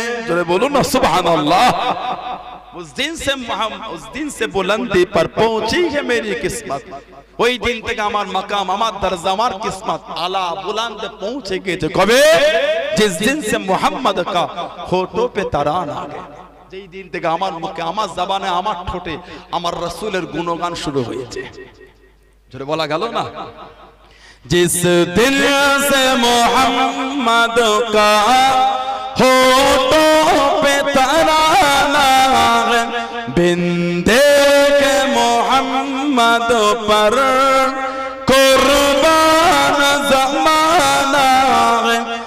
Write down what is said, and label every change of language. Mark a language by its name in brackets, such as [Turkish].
[Hindi] जो बोलो ना सुभान अल्लाह। उस दिन से बुलंदी पर पहुंची है मेरी किस्मत। [Bangla] ওই দিন থেকে আমার মাকাম আমার দরজা আমার কিসমত আলা বুলंद পৌঁছে গেছে। কবে? [Hindi] जिस दिन से मोहम्मद का होठों पे तराना है। [Bangla] যেই দিন থেকে আমার মুখে আমার জবানে আমার ঠোঁটে আমার রাসূলের গুণগান শুরু হয়েছে। জোরে বলা গেল না? [Hindi] जिस दिन से मोहम्मद का होठों पे तराना है बिंदे के मोहम्मद पर कुर्बान ज़माना है।